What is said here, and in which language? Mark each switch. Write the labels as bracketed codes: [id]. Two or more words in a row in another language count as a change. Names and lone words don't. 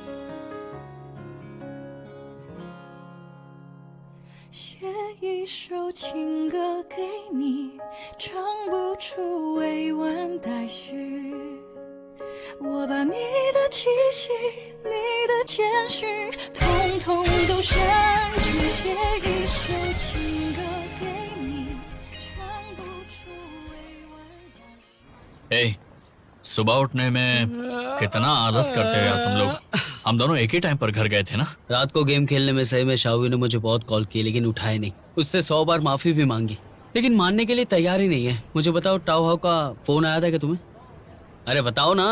[zh] 写一首情歌给你，唱不出委婉待续。我把你的气息，你的谦虚，统统都删去，写一首情歌给你，唱不出委婉待续。 [hi] सुबह उठने में कितना आलस करते हो यार तुम लोग। हम दोनों एक ही टाइम पर घर गए थे ना। रात को गेम खेलने में सही में शाहू ने मुझे बहुत कॉल किए लेकिन उठाए नहीं। उससे 100 बार माफी भी मांगी लेकिन मानने के लिए तैयार ही नहीं है। मुझे बताओ, टाओ हाउ का फोन आया था क्या तुम्हें? अरे बताओ ना।